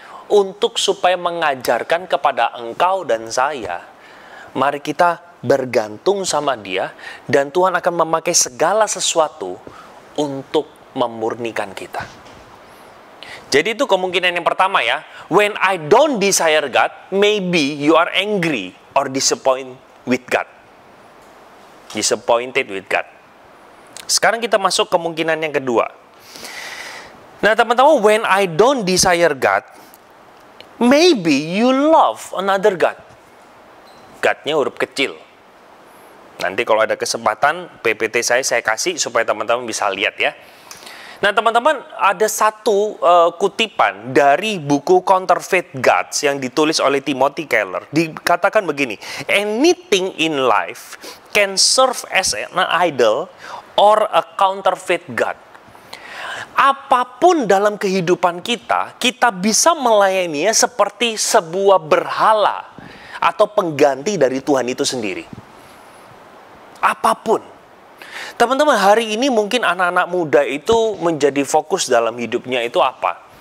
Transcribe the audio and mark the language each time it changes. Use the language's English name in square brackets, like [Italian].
[Indonesian] Untuk supaya mengajarkan kepada engkau dan saya, mari kita bergantung sama Dia, dan Tuhan akan memakai segala sesuatu untuk memurnikan kita. Jadi itu kemungkinan yang pertama ya. [English] When I don't desire God, maybe you are angry or disappointed with God. Disappointed with God. [Indonesian] Sekarang kita masuk kemungkinan yang kedua. Nah teman-teman, [English] when I don't desire God, maybe you love another God. [Indonesian] God-nya huruf kecil. Nanti kalau ada kesempatan, PPT saya kasih supaya teman-teman bisa lihat ya. Nah teman-teman, ada satu kutipan dari buku Counterfeit Gods yang ditulis oleh Timothy Keller. Dikatakan begini, [English] anything in life can serve as an idol or a counterfeit God. [Indonesian] Apapun dalam kehidupan kita, kita bisa melayaninya seperti sebuah berhala atau pengganti dari Tuhan itu sendiri. Apapun. Teman-teman, hari ini mungkin anak-anak muda itu menjadi fokus dalam hidupnya itu apa?